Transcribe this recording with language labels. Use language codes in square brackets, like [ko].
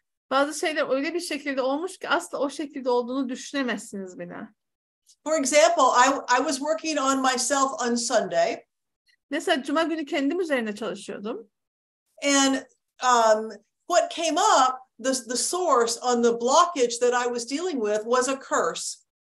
[tr] Bazı şeyler öyle bir şekilde olmuş ki asla o şekilde olduğunu düşünemezsiniz bile. [en] For example, I was working on myself on Sunday. [tr] Mesela Cuma günü kendim üzerine çalışıyordum. [en] And what came up, the source on the blockage that I was dealing with was a curse.